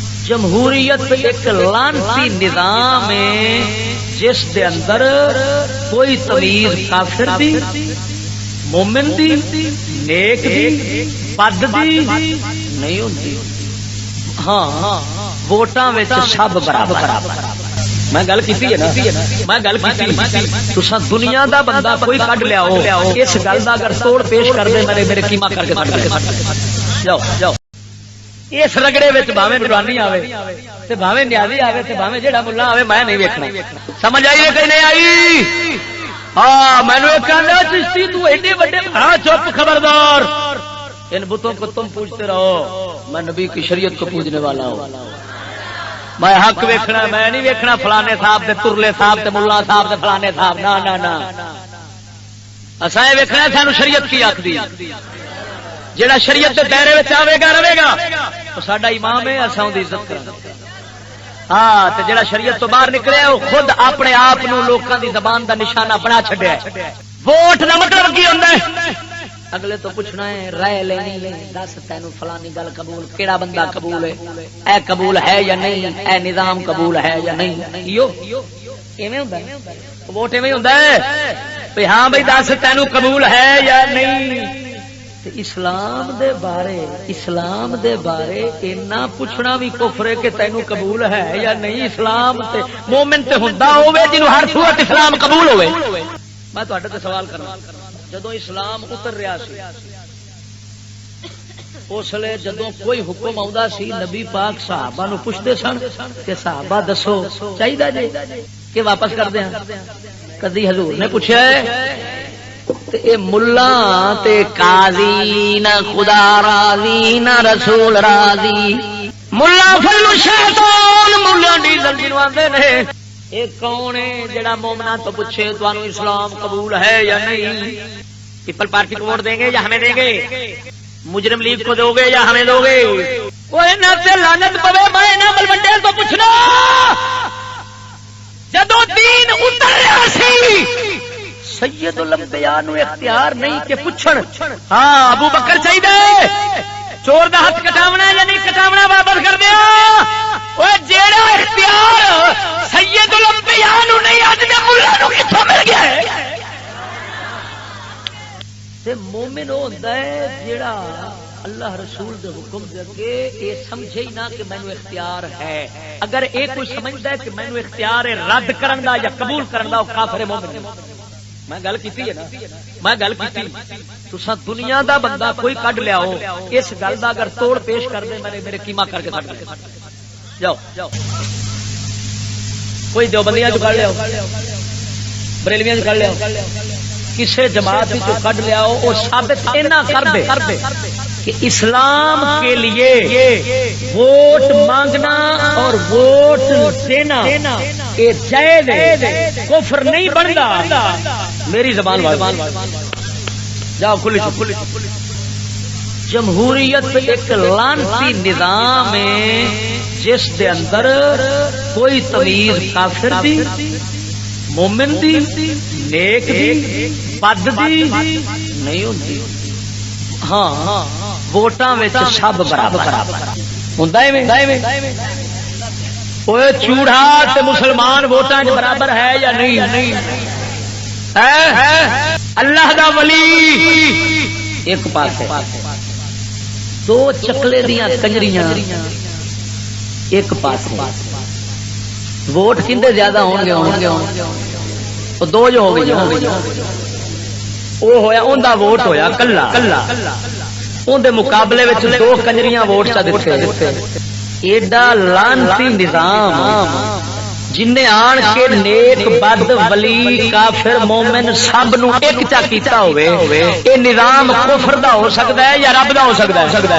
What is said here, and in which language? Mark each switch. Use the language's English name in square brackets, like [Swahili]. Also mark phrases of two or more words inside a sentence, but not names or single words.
[Punjabi] جمہوریت ایک لانتی نظام ہے جس دے اندر کوئی تمیز کافر دی، مومن دی، نیک دی، بد دی [Urdu] نہیں ہوتی. [Punjabi] ہاں ووٹاں وچ سب برابر. میں گل کیتی ہے نا، میں گل کیتی تساں دنیا دا بندہ کوئی کڈ لیاؤ اس گل دا اگر توڑ پیش کر دے میرے قیمہ کر کے جاؤ جاؤ. اس رگڑے وچ بھاویں نورانی آوے تے بھاویں نیازی آوے تے بھاویں جیڑا ملا آوے میں نہیں ویکھنا. سمجھ آئی ہے کہ نہیں آئی؟ ہاں مینوں کہنا چشتی تو ایڈے بڑے ہاں چپ خبردار، [Urdu] ان بتوں کو تم پوچھتے رہو، میں نبی کی شریعت کو پوجنے والا ہوں. [Punjabi] میں حق ویکھنا، میں نہیں ویکھنا فلانے صاحب تے ترلے صاحب تے ملا صاحب تے فلانے صاحب. نا نا نا اساں اے ویکھنا سانو شریعت کی آکھدی. جڑا شریعت دے دائرے وچ آوے گا رہے گا تو ساڈا امام ہے، اساں دی عزت کراں. ہاں تے جڑا شریعت تو باہر نکلے وہ خود اپنے آپ نو لوکاں دی زبان دا نشانہ بنا چھڈیا. ووٹ دا مطلب کی ہوندا ہے؟ اگلے تو پوچھنا ہے رائے لینی ہے، دس تینوں فلانی گل قبول، کیڑا بندہ قبول ہے، اے قبول ہے یا نہیں، اے نظام قبول ہے یا نہیں. یو ایویں ہوندا ہے ووٹ، ایویں ہوندا ہے بھئی ہاں بھئی دس تینوں قبول ہے یا نہیں. اسلام دے بارے اتنا پوچھنا بھی کفر ہے کہ تینوں قبول ہے یا نہیں. اسلام تے مومن تے ہوندا ہوے جنوں ہر صورت اسلام قبول ہوے. میں تہاڈے تے سوال کرنا، جدوں اسلام اتر رہا سی اس لیے جدوں کوئی حکم آਉਂدا سی نبی پاک صحابہ نو پوچھدے سن کہ صحابہ دسو چاہیدا جی کہ واپس کر دیاں. کدی حضور نے پوچھا اے ملا تے قاضی نہ خدا راضی نہ رسول راضی. ملا فل شیطان، ملا ڈیزل جنوں آندے نے، اے کون ہے جڑا مومناں تو پوچھے تانوں اسلام قبول ہے یا نہیں؟ [Urdu] پیپل پارٹی کو ووٹ دیں گے یا ہمیں دیں گے؟ مجرم لیگ کو دو گے یا ہمیں دو گے؟ [Punjabi] وہ انہاں سے لعنت پوے. میں انہاں ملوڈے تو پوچھنا جدوں دین اتر رہا سی سید الانبیاء نو اختیار نہیں کہ پوچھن ہاں ابو بکر چاہیے چور دا ہاتھ کٹاونا یا نہیں کٹاونا واپس کر دیا. اوے جیڑا اختیار سید الانبیاء نو نہیں اج دے مولا نو کتھوں مل گیا ہے؟ تے مومن او ہوندا ہے جیڑا اللہ رسول دے حکم دے اگے اے سمجھے ہی نہ کہ مینوں اختیار ہے. اگر اے کوئی سمجھدا ہے کہ مینوں اختیار ہے رد کرن دا یا قبول کرن دا، او کافر مومن ہے. میں گل کیتی ہے نا، میں گل کیتی تساں دنیا دا بندہ کوئی کڈ لیاؤ اس گل دا اگر توڑ پیش کر دے میرے قیمہ کر کے جاؤ. کوئی دیوبندیاں چ کڈ لیاؤ، بریلویاں چ کڈ لیاؤ، کسے جماعت چ کڈ لیاؤ، وہ ثابت اینا کر دے [Urdu] کہ اسلام کے لیے ووٹ مانگنا اور ووٹ دینا یہ جائز ہے، کفر نہیں بنتا. [Punjabi] میری زبان جاؤ کھلی. جمہوریت ایک لانتی نظام ہے جس دے اندر کوئی تمیز کافر دی، مومن دی، نیک دی، بد دی [Urdu] نہیں ہوتی. [Punjabi] ہاں ووٹاں وچ سب برابر ہوندا ہے. اوے چوڑا تے مسلمان ووٹاں وچ برابر ہے یا نہیں؟ اللہ دا ولی ایک پاس ہے، دو چکلے دیاں کنجریاں ایک پاس ہے. ووٹ کندے زیادہ ہون گے وہ دو جو ہو گئی، وہ ہویا ان دا ووٹ ہویا کلا ان دے مقابلے وچ دو کنجریاں ووٹ چا دتے. ایڈا لعنتی نظام جن آن کے نیک بد ولی کافر مومن سب نو ایک چا کیتا ہوئے، اے نظام کفر دا ہو سکتا ہے یا رب دا ہو سکتا ہے؟